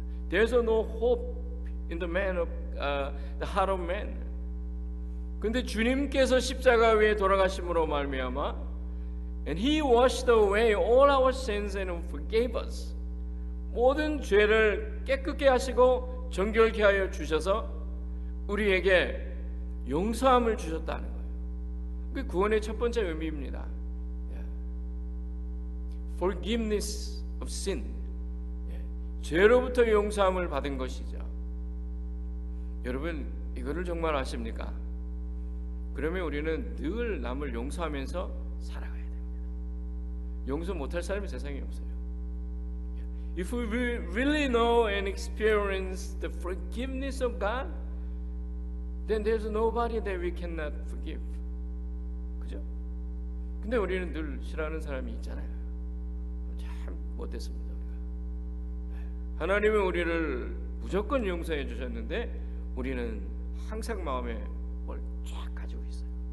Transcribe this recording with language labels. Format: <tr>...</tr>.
<en>There's no hope in the man of the heart of man.</en> <ko>근데 주님께서 십자가 위에 돌아가심으로 말미암아,</ko> <en>and He washed away all our sins and forgave us.</en> <ko>모든 죄를 깨끗게 하시고 정결케 하여 주셔서 우리에게 용서함을 주셨다는 거예요. 그게 구원의 첫 번째 의미입니다.</ko> <en>Forgiveness of sin.</en> <ko>죄로부터 용서함을 받은 것이죠. 여러분, 이거를 정말 아십니까? 그러면 우리는 늘 남을 용서하면서 살아가야 됩니다. 용서 못할 사람이 세상에 없어요.</ko> <en>If we really know and experience the forgiveness of God, then there's nobody that we cannot forgive.</en> <ko>그죠? 근데 우리는 늘 싫어하는 사람이 있잖아요. 참 못됐습니다, 우리가. 하나님은 우리를 무조건 용서해 주셨는데 우리는 항상 마음에 뭘 쫙 가지고 있어요.</ko>